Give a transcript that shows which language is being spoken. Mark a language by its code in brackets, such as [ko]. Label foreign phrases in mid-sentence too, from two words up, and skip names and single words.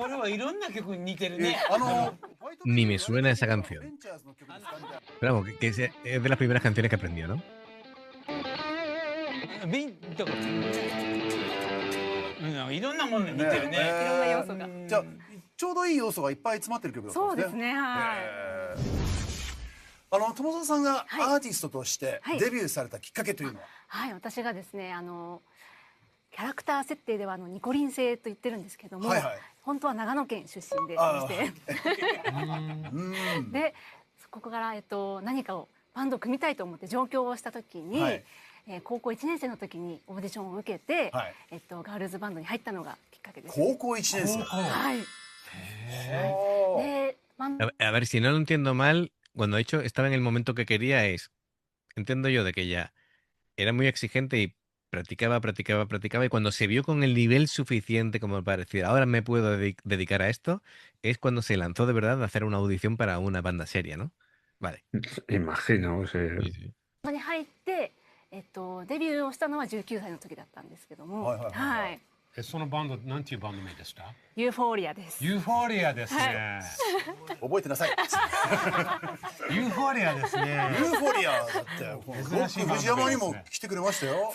[ja] これはいろんな曲に似てるね。 [es] Ni me suena esa canción. Pero vamos, que es de las primeras canciones que aprendió, ¿no? [ja] だからいろんなものに似てるね。いろんな要素が。じゃあちょうどいい要素がいっぱい詰まってる曲だったんですね。そうですね。はい。友澤さんがアーティストとしてはいデビューされたきっかけというのは？はい、私がですね、キャラクター設定ではニコリン星と言ってるんですけども、はいはい本当は長野県出身であして、で、そこから何かをバンドを組みたいと思って上京をした時に、はい高校1年生の時にオーディションを受けて、はいガールズバンドに入ったのがきっかけです。高校1年生。はい。で、 [es] A ver, si no lo entiendo mal, cuando ha dicho estaba en el momento que quería entiendo yo de que ella era muy exigente y practicaba y cuando se vio con el nivel suficiente como para decir, ahora me puedo dedicar a esto, es cuando se lanzó de verdad a hacer una audición para una banda seria, ¿no? Vale. Imagino, sí. Sí, sí. [ja] ここに入って、デビューをしたのは19歳の時だったんですけども、はいはいはいはいはい。そのバンド、なんていうバンド名でした？ユーフォーリアです。ユーフォーリアですね。覚えてなさい。ユーフォーリアですね。ユーフォリアだってロック藤山にも来てくれましたよ。